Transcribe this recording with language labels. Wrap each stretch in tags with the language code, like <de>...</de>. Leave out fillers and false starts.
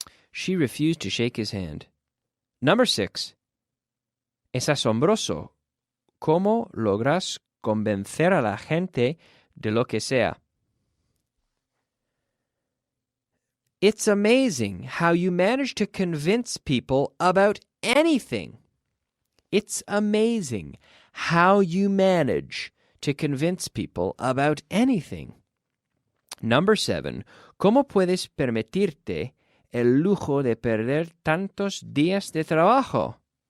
<en>She refused to shake his hand. Number 6.</en> <es>Es asombroso cómo logras convencer a la gente de lo que sea.</es> <en>It's amazing how you manage to convince people about anything. It's amazing how you manage to convince people about anything. Number 7.</en> <es>¿Cómo puedes permitirte el lujo de perder tantos días de trabajo?</es>